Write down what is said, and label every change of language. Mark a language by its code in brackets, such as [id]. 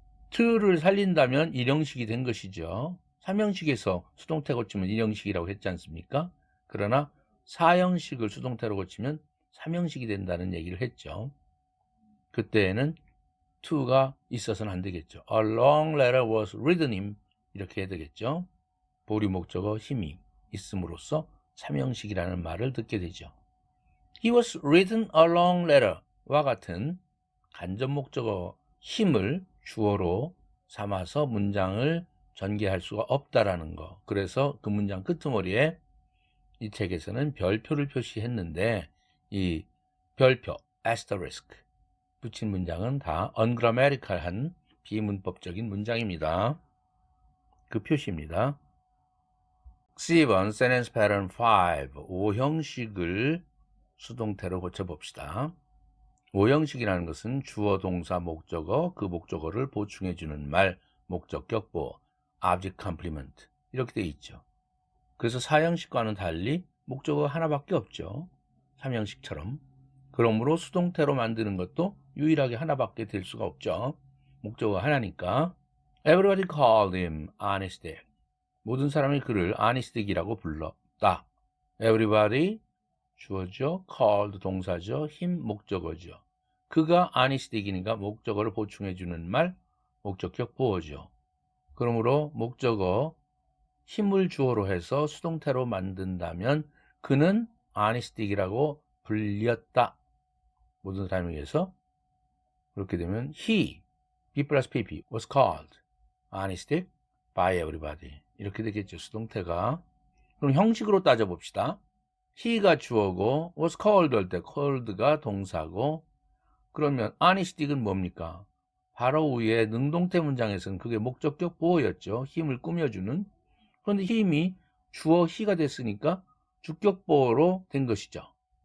[ko] to를 살린다면 일형식이 된 것이죠. 삼형식에서 수동태 고치면 일형식이라고 했지 않습니까? 그러나 사형식을 수동태로 고치면 삼형식이 된다는 얘기를 했죠. 그때에는 to가 있어서는 안 되겠죠. [en] A long letter was written him [ko] 이렇게 해야 되겠죠. 보류 목적어 힘이 있음으로써 삼형식이라는 말을 듣게 되죠. [en] He was written a long letter [ko] 와 같은 간접 목적어 힘을 주어로 삼아서 문장을 전개할 수가 없다라는 거. 그래서 그 문장 끄트머리에 이 책에서는 별표를 표시했는데 이 별표, asterisk 붙인 문장은 다 ungrammatical한 비문법적인 문장입니다. 그 표시입니다. 10번 sentence pattern 5 5형식을 수동태로 고쳐봅시다. 5형식이라는 것은 주어, 동사, 목적어, 그 목적어를 보충해주는 말, 목적격 보어, object complement 이렇게 돼 있죠. 그래서 4형식과는 달리 목적어 하나밖에 없죠. 3형식처럼. 그러므로 수동태로 만드는 것도 유일하게 하나밖에 될 수가 없죠. 목적어 하나니까. [en] Everybody called him honest Dick. [ko] 모든 사람이 그를 honest Dick이라고 불렀다. Everybody 주어죠. called 동사죠. him 목적어죠. 그가 honest Dick이니까 목적어를 보충해주는 말, 목적격 보어죠. 그러므로 목적어 힘을 주어로 해서 수동태로 만든다면 그는 honest Dick이라고 불렸다. 모든 사람에 의해서. 그렇게 되면 [en] he, B 플러스 PP was called honest Dick by everybody. [ko] 이렇게 되겠죠. 수동태가. 그럼 형식으로 따져봅시다. he가 주어고 was called 할 때 called가 동사고 그러면 honest Dick은 뭡니까? 바로 위에 능동태 문장에서는 그게 목적격 보어였죠. 힘을 꾸며주는. 그런데 힘이 주어 he가 됐으니까 주격 보어로 된 것이죠.